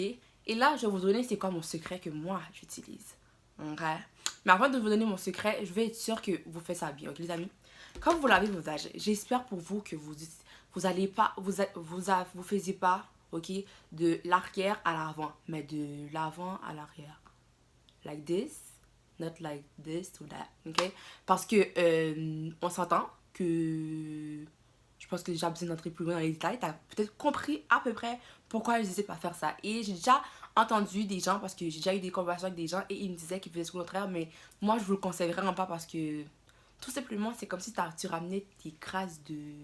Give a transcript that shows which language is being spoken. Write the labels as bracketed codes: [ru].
[fr] Et là, je vais vous donner c'est quoi mon secret que moi, j'utilise. Ok? Mais avant de vous donner mon secret, je vais être sûre que vous faites ça bien, ok les amis? Quand vous lavez vos vagins, j'espère pour vous que vous allez pas, vous faisiez pas, ok? De l'arrière à l'avant, mais de l'avant à l'arrière. [en] Like this, not like this to that, ok? [fr] Parce que, on s'entend que je pense que j'ai besoin d'entrer plus loin dans les détails. T'as peut-être compris à peu près pourquoi je disais pas faire ça. Et j'ai déjà entendu des gens, parce que j'ai déjà eu des conversations avec des gens et ils me disaient qu'ils faisaient tout le contraire, mais moi je vous le conseille vraiment pas parce que tout simplement c'est comme si tu ramenais tes crasses de...